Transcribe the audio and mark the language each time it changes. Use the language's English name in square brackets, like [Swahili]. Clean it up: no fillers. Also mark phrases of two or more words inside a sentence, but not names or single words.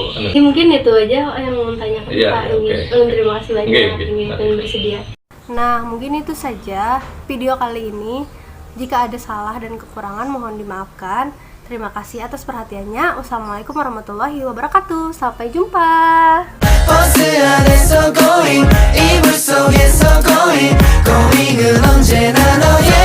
[Indonesian] Ya, mungkin itu aja yang mau tanyakan Pak. Terima kasih banyak ingin bersedia. Nah, mungkin itu saja video kali ini. Jika ada salah dan kekurangan mohon dimaafkan. Terima kasih atas perhatiannya. [Arabic] والسلام عليكم ورحمة الله وبركاته. [Indonesian] Sampai jumpa. [Korean] 버스 안에서 going 이불 속에서 [English] going going [Korean] 은 언제나 너